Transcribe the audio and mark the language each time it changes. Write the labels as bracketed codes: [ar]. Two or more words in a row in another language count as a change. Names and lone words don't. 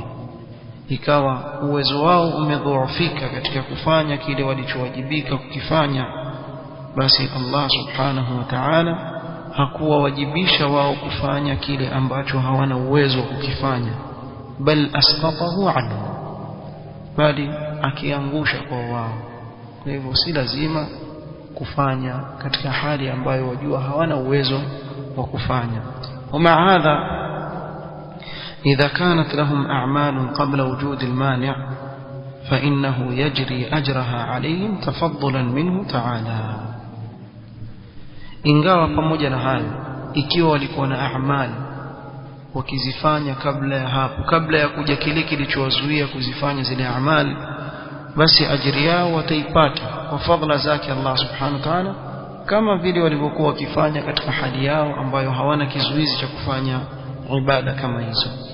[sw] ikawa uwezo wao umedhoofika katika kufanya kile walichowajibika kukifanya, basi Allah [ar] سبحانه وتعالى [sw] hakuwawajibisha wao kufanya kile ambacho hawana uwezo wa kukifanya, [ar] بل أسقطه عنه, [sw] bali akiangusha kwa wao. kwa hivyo si lazima kufanya katika hali ambayo wajua hawana uwezo wa kufanya. [ar] ومع هذا إذا كانت لهم أعمال قبل وجود المانع فإنه يجري أجرها عليهم تفضلا منه تعالى. [sw] ingawa pamoja na hayo, ikiwa walikuwa na a'mal wakizifanya kabla ya hapo, kabla ya kuja kile kilichowazuia kuzifanya zile a'mal, basi ajiri yao wataipata kwa fadhila zake Allah [ar] سبحانه وتعالى, [sw] kama vile walivyokuwa wakifanya katika hali yao ambayo hawana kizuizi cha kufanya ibada kama hizo.